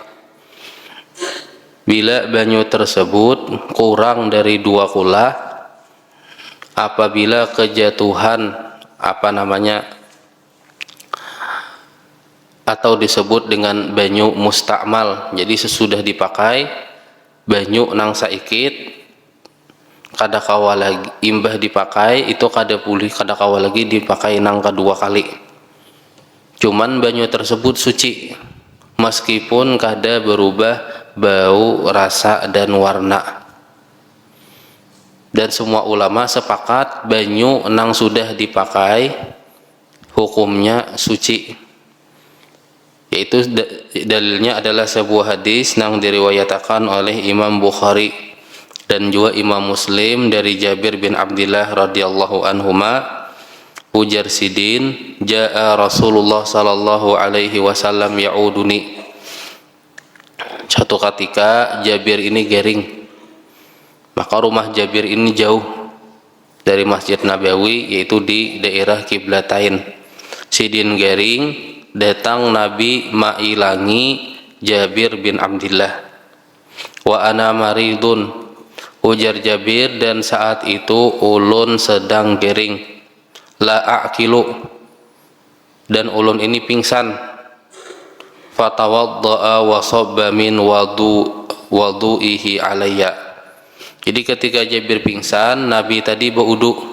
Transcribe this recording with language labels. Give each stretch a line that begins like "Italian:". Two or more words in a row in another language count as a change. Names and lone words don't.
Banjar: Bila banyu tersebut kurang dari 2 kulah, apabila kejatuhan atau disebut dengan banyu mustakmal, jadi sesudah dipakai banyu nang saikit kadakawa lagi imbah dipakai itu kadakawa lagi dipakai nang kedua kali. Cuman banyu tersebut suci meskipun kada berubah bau, rasa dan warna. Dan semua ulama sepakat banyu nang sudah dipakai hukumnya suci. Yaitu dalilnya adalah sebuah hadis nang diriwayatkan oleh Imam Bukhari dan juga Imam Muslim dari Jabir bin Abdullah
Arabic: رضي الله عنهما,
Banjar: ujar Sidin,
Arabic: جاء رسول الله صلى الله عليه وسلم يعودني.
Banjar: Suatu ketika Jabir ini garing, maka rumah Jabir ini jauh dari Masjid Nabawi, yaitu di daerah Kiblatain. Sidin garing, datang Nabi mailangi Jabir bin Abdullah.
Arabic: وأنا مريض,
Banjar: ujar Jabir, dan saat itu ulun sedang gering.
Arabic: لا أعقل,
Banjar: dan ulun ini pingsan.
Arabic: فتوضأ وصب من وضوئه علي.
Banjar: Jadi ketika Jabir pingsan, Nabi tadi berwudu.